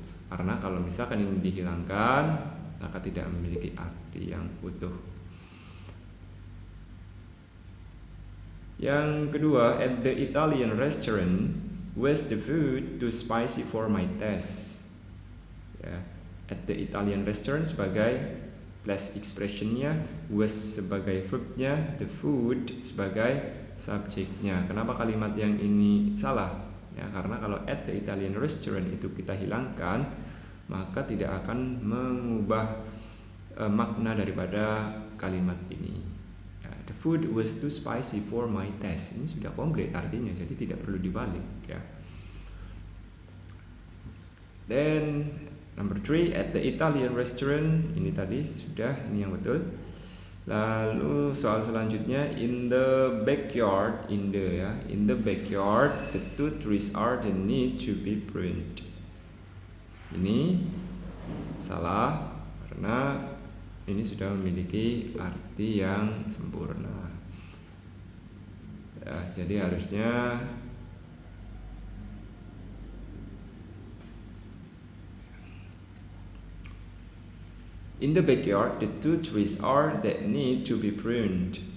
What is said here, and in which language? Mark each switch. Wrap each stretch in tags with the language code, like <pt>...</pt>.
<id>Karena kalau misalkan ini dihilangkan, maka tidak memiliki arti yang utuh.</id> <en>Yang kedua, at the Italian restaurant, was the food too spicy for my taste?</en> <id>Ya,</id> <en>at the Italian restaurant</en> <id>sebagai plus expressionnya, was sebagai verbnya,</id> <en>the food</en> <id>sebagai subjeknya. Kenapa kalimat yang ini salah? Ya, karena kalau</id> <en>at the Italian restaurant</en> <id>itu kita hilangkan, maka tidak akan mengubah makna daripada kalimat ini.</id> <en>Ya, the food was too spicy for my taste.</en> <id>Ini sudah komplit artinya, jadi tidak perlu dibalik. Ya.</id> <en>Then number 3, at the Italian restaurant,</en> <id>ini tadi sudah, ini yang betul. Lalu soal selanjutnya,</id> <en>in the backyard, in the backyard, the two trees are the need to be pruned.</en> <id>Ini salah karena ini sudah memiliki arti yang sempurna. Ya, jadi harusnya</id> <en>in the backyard, the two trees are that need to be pruned.</en>